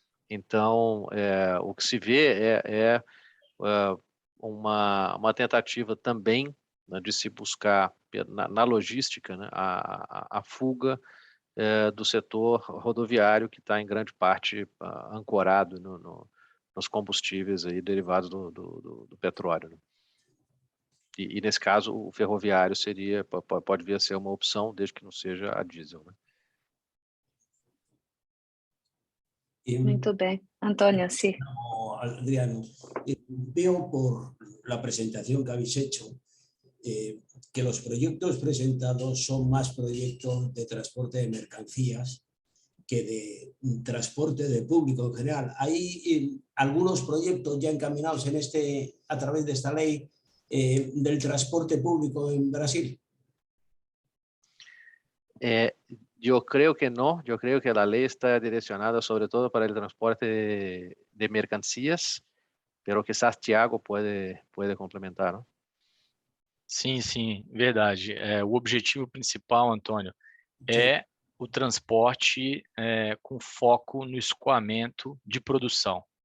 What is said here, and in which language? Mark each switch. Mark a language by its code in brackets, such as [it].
[pt] Então, o que se vê é uma tentativa também, né, de se buscar na logística, né, a fuga do setor rodoviário, que está em grande parte ancorado nos combustíveis aí derivados do petróleo, né? E nesse caso o ferroviário pode vir a ser uma opção, desde que não seja a diesel, né? Muito bem. Antônio, sí. [es] No, Adriano, veo por la presentación que habéis hecho que los proyectos presentados son más proyectos de transporte de mercancías que de transporte de público en general. ¿Hay algunos proyectos ya encaminados a través de esta ley del transporte público en Brasil? Yo creo que no, yo creo que la ley está direccionada sobre todo para el transporte de mercancías, pero quizás Thiago puede complementar, ¿no? [pt] Sim, verdade. O objetivo principal, Antônio, é o transporte com foco no escoamento de produção.